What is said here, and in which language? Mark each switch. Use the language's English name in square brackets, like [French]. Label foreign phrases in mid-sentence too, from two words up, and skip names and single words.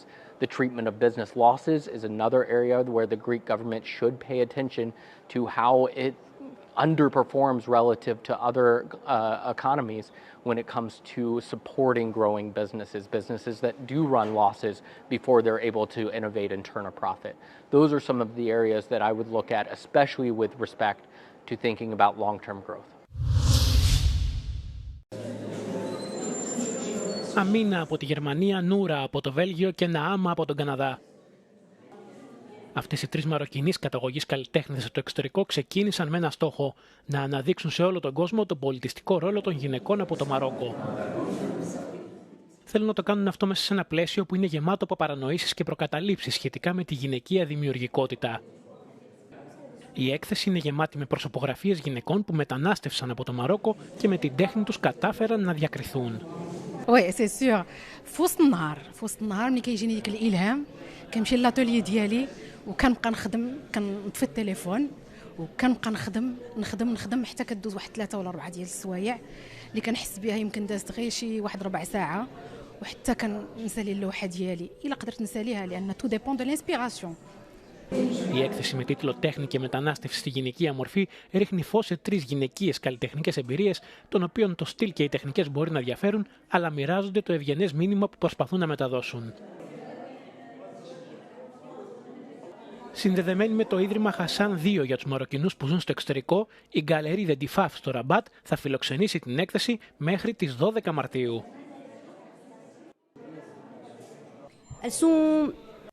[English] The treatment of business losses is another area where the Greek government should pay attention to how it underperforms relative to other economies when it comes to supporting growing businesses that do run losses before they're able to innovate and turn a profit. Those are some of the areas that I would look at, especially with respect to thinking about long-term growth. [Greek] Αμίνα από τη Γερμανία, Νούρα από το Βέλγιο και Ναάμα από τον Καναδά. Αυτές οι τρεις μαροκινείς καταγωγής καλλιτέχνες στο εξωτερικό ξεκίνησαν με ένα στόχο: να αναδείξουν σε όλο τον κόσμο τον πολιτιστικό ρόλο των γυναικών από το Μαρόκο. Θέλουν να το κάνουν αυτό μέσα σε ένα πλαίσιο που είναι γεμάτο από παρανοήσεις και προκαταλήψεις σχετικά με τη γυναικεία δημιουργικότητα. Η έκθεση είναι γεμάτη με προσωπογραφίες γυναικών που μετανάστευσαν από το Μαρόκο και με την τέχνη τους κατάφεραν να διακριθούν. [French] oui, c'est sûr [Arabic] في وسط النهار ملي كيجيني ديك الالهام كنمشي للاتولي ديالي وكنبقى نخدم كنطفي التليفون وكنبقى نخدم حتى كدوز واحد 3 ولا 4 ديال السوايع اللي كنحس بها يمكن دازت غير شي واحد ربع ساعه وحتى كنسالي اللوحه ديالي الا قدرت نساليها لان [French] tout dépend de l'inspiration. [Greek] Η έκθεση με τίτλο «Τέχνη και μετανάστευση στη γυναικεία μορφή» ρίχνει φως σε 3 γυναικείες καλλιτεχνικές εμπειρίες, των οποίων το στυλ και οι τεχνικές μπορεί να διαφέρουν, αλλά μοιράζονται το ευγενές μήνυμα που προσπαθούν να μεταδώσουν. Συνδεδεμένη με το Ίδρυμα Χασάν 2 για τους Μαροκινούς που ζουν στο εξωτερικό, η Γκαλερί Δεντιφάφ στο Ραμπάτ θα φιλοξενήσει την έκθεση μέχρι τις 12 Μαρτίου. [French] Elles sont